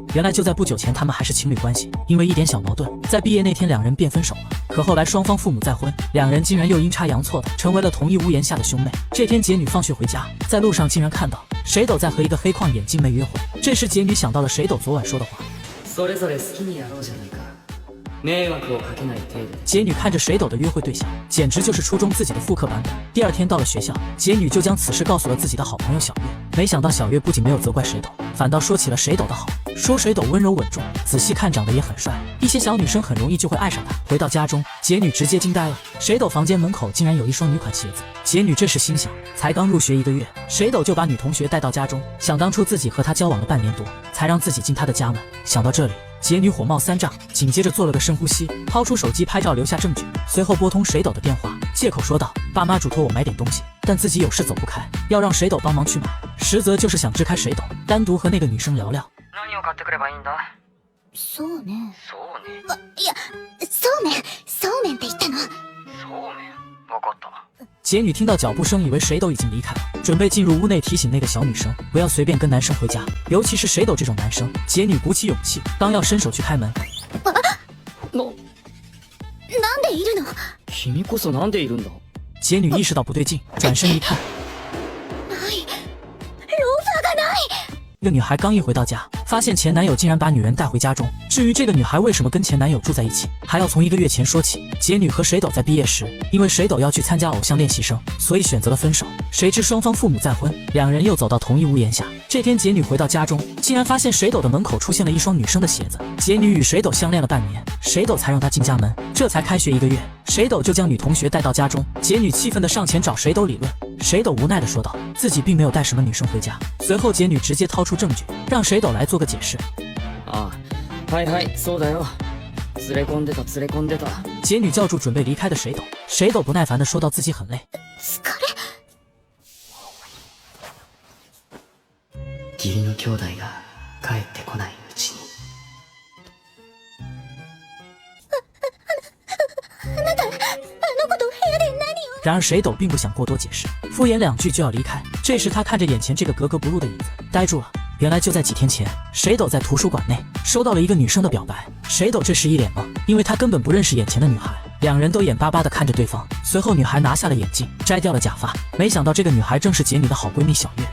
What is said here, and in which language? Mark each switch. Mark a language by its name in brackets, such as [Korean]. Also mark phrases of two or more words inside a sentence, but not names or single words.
[Chinese] 原来就在不久前他们还是情侣关系，因为一点小矛盾，在毕业那天两人便分手了。可后来双方父母再婚，两人竟然又阴差阳错的成为了同一屋檐下的兄妹。这天杰女放学回家，在路上竟然看到水斗在和一个黑框眼镜妹约会。这时杰女想到了水斗昨晚说的话， [Japanese] それぞれ好きにやろうじゃないか。迷惑をかけない程度。 [Chinese] 杰女看着水斗的约会对象，简直就是初中自己的复刻版本。第二天到了学校，杰女就将此事告诉了自己的好朋友小月。没想到小月不仅没有责怪水斗，反倒说起了水斗的好，说水斗温柔稳重，仔细看长得也很帅，一些小女生很容易就会爱上他。回到家中，杰女直接惊呆了，水斗房间门口竟然有一双女款鞋子。杰女这时心想，才刚入学1个月，水斗就把女同学带到家中，想当初自己和她交往了半年多，才让自己进她的家门。想到这里，杰女火冒三丈，紧接着做了个深呼吸，掏出手机拍照留下证据，随后拨通水斗的电话，借口说道：“爸妈嘱托我买点东西，但自己有事走不开，要让水斗帮忙去买。” 实则就是想支开水斗，单独和那个女生聊聊。 [Japanese] 何を買ってくればいいんだ？そうね。そうね。いや、そうめんって言ったの。そうめん。わかった。 [Chinese] 杰女听到脚步声，以为水斗已经离开了，准备进入屋内提醒那个小女生不要随便跟男生回家，尤其是水斗这种男生。杰女鼓起勇气，刚要伸手去开门， [Japanese] なんでいるの？君こそなんでいるんだ？ [Chinese] 杰女意识到不对劲，转身一看， [Japanese] ローファーがない。 [Chinese] 一个女孩刚一回到家，发现前男友竟然把女人带回家中。至于这个女孩为什么跟前男友住在一起，还要从1个月前说起。杰女和水斗在毕业时，因为水斗要去参加偶像练习生，所以选择了分手。谁知双方父母再婚，两人又走到同一屋檐下。这天杰女回到家中，竟然发现水斗的门口出现了一双女生的鞋子。杰女与水斗相恋了半年，水斗才让她进家门。这才开学1个月，水斗就将女同学带到家中。杰女气愤地上前找水斗理论，水斗无奈地说道，自己并没有带什么女生回家。随后杰女直接掏出证据，让水斗来做个解释。 [Japanese] ああ、はいはい、そうだよ。連れ込んでた。 [Chinese] 杰女叫住准备离开的水斗，水斗不耐烦地说道自己很累。 [Japanese] 疲れ。義理の兄弟が帰ってこないうちに。あなた、あの子と部屋で何を？ [Chinese] 然而水斗并不想过多解释，敷衍2句就要离开。这时他看着眼前这个格格不入的椅子，呆住了。原来就在几天前，水斗在图书馆内收到了一个女生的表白。水斗这时一脸懵，因为他根本不认识眼前的女孩。两人都眼巴巴地看着对方。随后女孩拿下了眼镜，摘掉了假发，没想到这个女孩正是杰女的好闺蜜小月。